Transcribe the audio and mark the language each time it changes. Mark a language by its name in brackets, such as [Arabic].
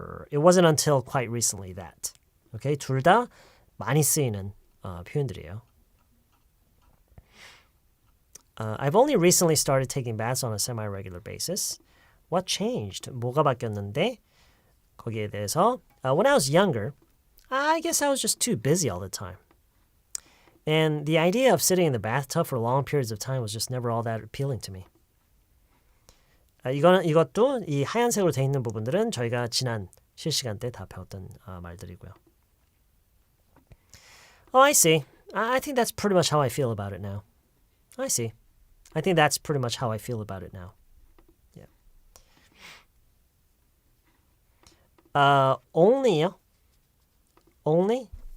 [English] It wasn't until quite recently that. Okay? [Korean] 둘 다 많이 쓰이는 표현들이에요. [English] I've only recently started taking baths on a semi-regular basis. What changed? [Korean] 뭐가 바뀌었는데? 거기에 대해서 [English] when I was younger, I guess I was just too busy all the time. And the idea of sitting in the bathtub for long periods of time was just never all that appealing to me. [Korean] 이것도 이 하얀색으로 돼 있는 부분들은 저희가 지난 실시간 때 다 배웠던 말들이고요. [English] Oh, I see. I think that's pretty much how I feel about it now. I see. I think that's pretty much how I feel about it now. Yeah. Only요? Only?